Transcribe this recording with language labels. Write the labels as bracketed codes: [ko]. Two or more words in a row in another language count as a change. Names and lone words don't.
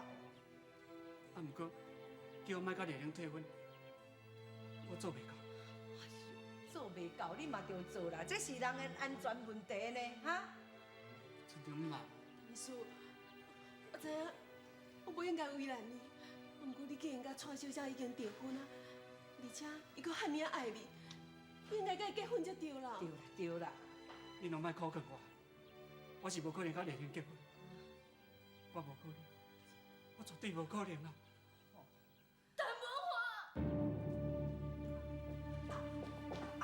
[nan] 啊，毋过叫我莫甲丽玲退婚，我做袂到。做袂到，你嘛着做啦，这是人的安全问题呢，哈？春婷嘛，医师，我知影我不应该为难你，不过你既然甲蔡小姐已经订婚啊，而且伊搁遐尔爱你，你应该甲伊结婚才对啦。对啦，对啦。你拢莫苛刻我，我是无可能甲丽玲结婚，我无可能，我绝对无可能啦。陈文华，